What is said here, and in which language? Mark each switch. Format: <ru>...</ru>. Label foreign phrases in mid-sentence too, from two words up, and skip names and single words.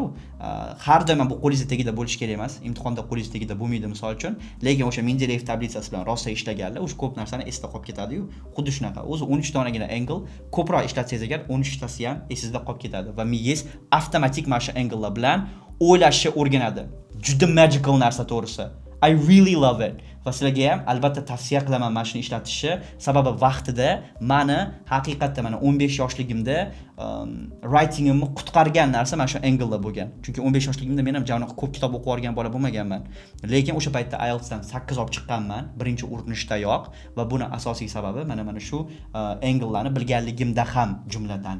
<uz>Har doim bu qo'lingizda tagida bo'lishi kerak emas. Imtihonda qo'lingizda tagida bo'lmaydi misol uchun. Lekin o'sha Mendeleyev tablitsasi bilan rosa ishlaganlar, o'sha ko'p narsani esda qolib ketadi-yu. Xuddi shunaqa. O'zi 13 donagina angle ko'proq ishlatsangiz agar 13 tasi ham esingizda qolib ketadi va miyangiz avtomatik mana shu anglelar bilan o'ylashni o'rganadi. Juda magical narsa to'g'risi.</uz> <en>I really love it.</en> <uz>Va sizlarga ham albatta tavsiya qilaman mana shuni ishlatishni. Sababi vaqtida meni haqiqatda mana 15 yoshligimda writingimni qutqargan narsa mana shu anglelar bo'lgan. Chunki 15 yoshligimda men ham javob ko'p kitob o'qib olgan bola bo'lmaganman. Lekin o'sha paytda IELTS dan 8 olib chiqqanman, birinchi urinishdayoq va buni asosiy sababi mana shu anglelarni bilganligimda ham jumladan.</uz>